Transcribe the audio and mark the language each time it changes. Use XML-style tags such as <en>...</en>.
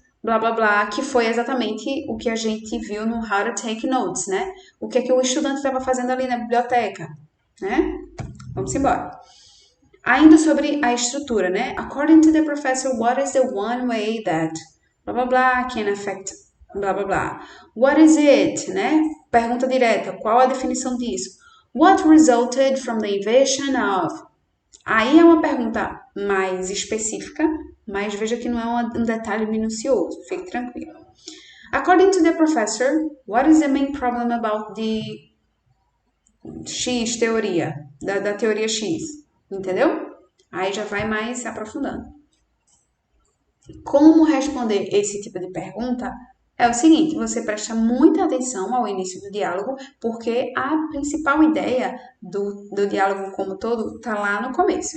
<pt>blá, blá, blá, que foi exatamente o que a gente viu no How to Take Notes, né? O que é que o estudante estava fazendo ali na biblioteca, né? Vamos embora. Ainda sobre a estrutura, né?</pt> <en>According to the professor, what is the one way that blá blá blá can affect blá blá blá? What is it, né?</en> <pt>Pergunta direta, qual a definição disso?</pt> <en>What resulted from the invention of?</en> <pt>Aí é uma pergunta mais específica, mas veja que não é um detalhe minucioso, fique tranquilo.</pt> <en>According to the professor, what is the main problem about the X teoria,</en> <pt>da teoria X? Entendeu? Aí já vai mais aprofundando. Como responder esse tipo de pergunta? É o seguinte, você presta muita atenção ao início do diálogo, porque a principal ideia do diálogo como todo está lá no começo.</pt>